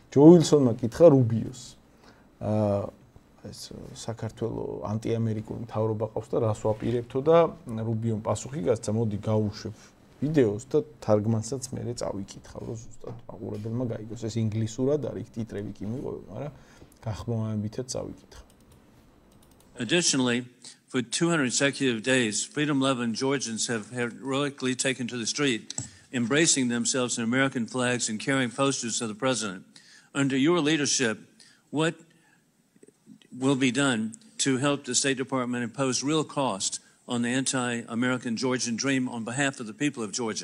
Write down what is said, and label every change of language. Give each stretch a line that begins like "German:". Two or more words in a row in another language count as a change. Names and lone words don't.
Georgian: ჯო უილსონმა კითხა რუბიოს. ეს საქართველოს ანტიამერიკული მთავრობა ყავს და რას ვაპირებთო და რუბიომ პასუხი გასცა, მოდი გავუშვებ ვიდეოს და თარგმანსაც მე წავიკითხავ, რომ ზუსტად მაყურებელმა გაიგოს. ეს ინგლისურად არის, ტიტრები კი მიყვება, მაგრამ გახმოვანებითაც წავიკითხავ.
English: Additionally, for 200 consecutive days, freedom-loving Georgians have heroically taken to the street, embracing themselves in American flags and carrying posters of the president. Under your leadership, what will be done to help the State Department impose real cost on the anti-American Georgian dream on behalf of the people of Georgia?